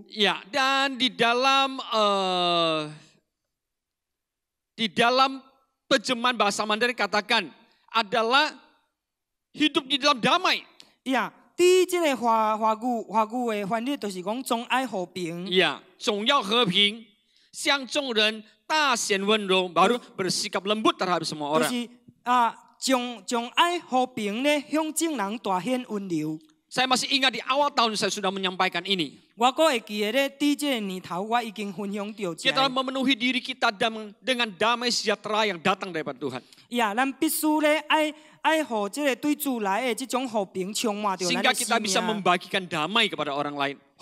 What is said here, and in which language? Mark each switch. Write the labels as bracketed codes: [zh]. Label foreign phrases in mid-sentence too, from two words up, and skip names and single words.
[id] Ya, dan di dalam terjemahan bahasa Mandarin katakan adalah hidup di dalam damai. [nan] 呀，伫這個華語的翻譯就是講總愛和平。 [id] Ya, [nan] 總要和平，向眾人大顯溫柔， [id] baru bersikap lembut terhadap semua [nan] 就 [id] orang. [nan] 是將愛和平咧，向眾人大顯溫柔。 [id] Saya masih ingat di awal tahun saya sudah menyampaikan ini. Kita memenuhi diri kita dengan damai sejahtera yang datang daripada Tuhan. Sehingga kita bisa membagikan damai kepada orang lain.